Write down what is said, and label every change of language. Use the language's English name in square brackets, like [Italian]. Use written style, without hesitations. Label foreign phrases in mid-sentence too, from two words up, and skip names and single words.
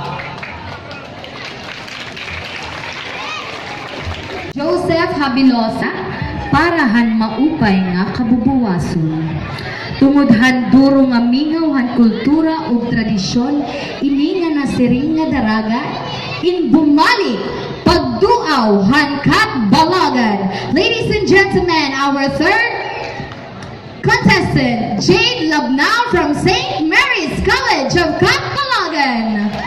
[Waray] Joseph Habilosa, parahan maupay nga kabubuwason. Tungod duro nga mingaw han kultura ug tradisyon, ini nga nasiring nga daraga, in bumalik, pagduaw han Katbalogan. [English] Ladies and gentlemen, our third contestant, Jade Labnao from St. Mary's College of Katbalogan.